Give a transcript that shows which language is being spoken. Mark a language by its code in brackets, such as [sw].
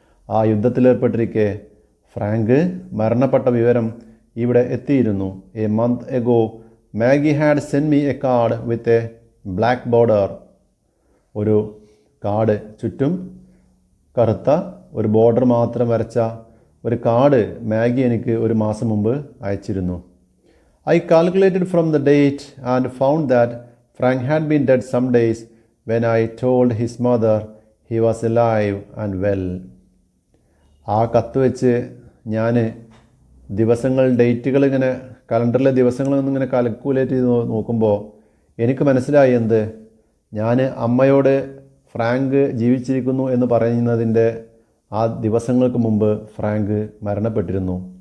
[ml] ആ യുദ്ധത്തിലേർപ്പെട്ടിരിക്കെ ഫ്രാങ്ക് മരണപ്പെട്ട വിവരം ഇവിടെ എത്തിയിരുന്നു. [en] A month ago Maggie had send me a card with a black border. [ml] ഒരു കാർഡ്, ചുറ്റും കറുത്ത ഒരു ബോർഡർ മാത്രം വരച്ച ഒരു കാർഡ് മാഗി എനിക്ക് ഒരു മാസം മുമ്പ് അയച്ചിരുന്നു. [en] I calculated from the date and found that Frank had been dead some days when I told his mother he was alive and well. [ml] ആ കത്ത് വെച്ച് ഞാൻ ദിവസങ്ങൾ, ഡേറ്റുകൾ ഇങ്ങനെ കലണ്ടറിലെ ദിവസങ്ങളൊന്നിങ്ങനെ കാൽക്കുലേറ്റ് ചെയ്ത് നോക്കുമ്പോൾ എനിക്ക് മനസ്സിലായി എന്ത്? ഞാൻ അമ്മയോട് ഫ്രാങ്ക് ജീവിച്ചിരിക്കുന്നു എന്ന് പറയുന്നതിൻ്റെ ആ ദിവസങ്ങൾക്ക് മുമ്പ് ഫ്രാങ്ക് മരണപ്പെട്ടിരുന്നു.